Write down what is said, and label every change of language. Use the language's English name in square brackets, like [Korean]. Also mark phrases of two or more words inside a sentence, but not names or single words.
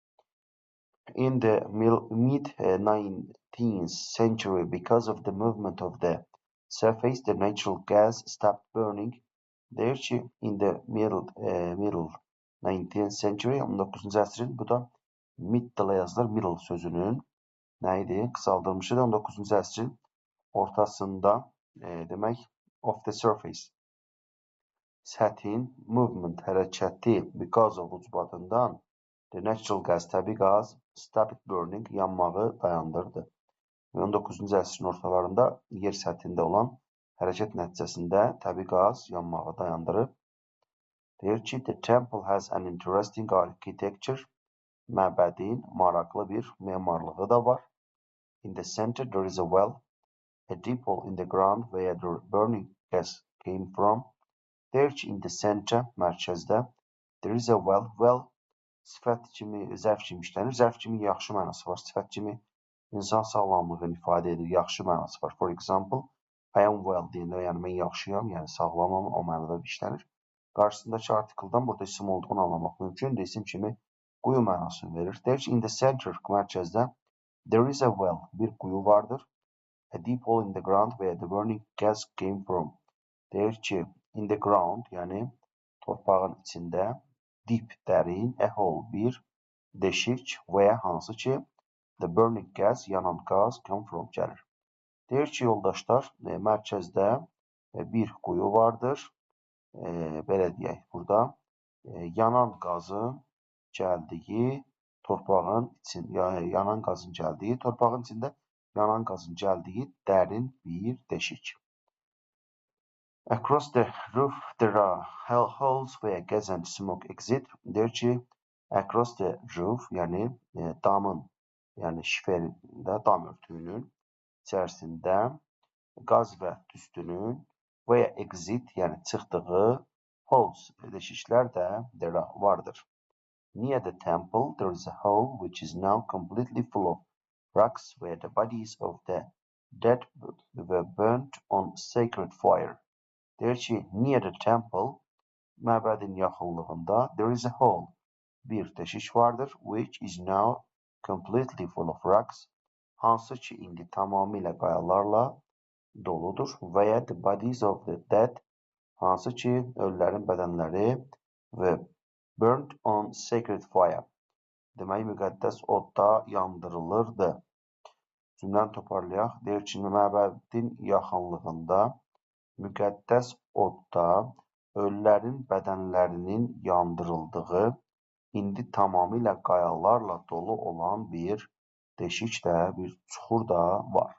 [English] In the mid-19th century, because of the movement of the surface, the natural gas stopped burning. [Azerbaijani] Deyir ki, [English] in the middle 19th century, [Azerbaijani] 19-cu əsrin, bu da middle yazılır, middle sözünün nə idi? Qısaldılmışı da 19-cu əsrin ortasında demək [English] of the surface. Səthin movement, hərəkəti because of ucbatından the natural gas, [Azerbaijani] təbii qaz [English] stopped burning, [Azerbaijani] yanmağı dayandırdı. 19-cu əsrin ortalarında yer səthində olan hərəkət nəticəsində təbii qaz yanmağı dayandırıb. Deyir ki, [English] the temple has an interesting architecture. [Azerbaijani] Məbədin maraqlı bir memarlığı da var. [English] In the center there is a well, a deep hole in the ground where the burning gas came from. [Azerbaijani] Deyir ki, [English] in the center, mərkəzdə, there is a well. Well, [Azerbaijani] sifət kimi, zərf kimi işlənir. Zərf kimi yaxşı mənası var. Sifət kimi insan sağlamlığını ifadə edir. Yaxşı mənası var. [English] For example, I am well [Azerbaijani] deyəndə, yəni mən yaxşıyam, yəni sağlamam, o mənada işlənir. Qarşısındakı artikeldən burada isim olduğunu anlamaq mümkündür. İsim kimi quyu mənasını verir. Deyir ki, [English] in the center, mərkəzdə, there is a well, [Azerbaijani] bir quyu vardır. [English] A deep hole in the ground where the burning gas came from. [Azerbaijani] Deyir ki, [English] in the ground, [Azerbaijani] yəni torpağın içində, deep, dərin, [English] a hole, [Azerbaijani] bir deşik, where, hansı ki, [English] the burning gas, [Azerbaijani] yanan qaz, [English] come from, [Azerbaijani] gəlir. Deyir ki, yoldaşlar, mərkəzdə bir quyu vardır. Belə deyək, burada yanan qazın gəldiyi torpağın içində, yanan qazın gəldiyi torpağın içində yanan qazın gəldiyi dərin bir deşik. [English] Across the roof there are holes where gas and smoke exit. [Azerbaijani] Deyir ki, [English] across the roof, [Azerbaijani] yəni damın, yəni şiferində, dam örtüyünün içərisində qaz və tüstünün [English] where exit, [Azerbaijani] yəni çıxdığı holes, deşiklər də vardır. [English] Near the temple there is a hole which is now completely full of rocks where the bodies of the dead were burnt on sacred fire. [Azerbaijani] Deyir ki, [English] near the temple, [Azerbaijani] məbədin yaxınlığında [English] there is a hole, [Azerbaijani] bir deşik vardır, [English] which is now completely full of rocks, [Azerbaijani] hansı ki indi tamamilə qayalarla doludur. [English] Veya the bodies of the dead, [Azerbaijani] hansı ki ölülərin bədənləri və [English] burnt on sacred fire, [Azerbaijani] demək müqəddəs odda yandırılırdı. Cümləni toparlayaq. Deyir ki, məbədin yaxınlığında müqəddəs odda ölülərin bədənlərinin yandırıldığı, indi tamamilə qayalarla dolu olan bir deşik də, bir çuxur da var.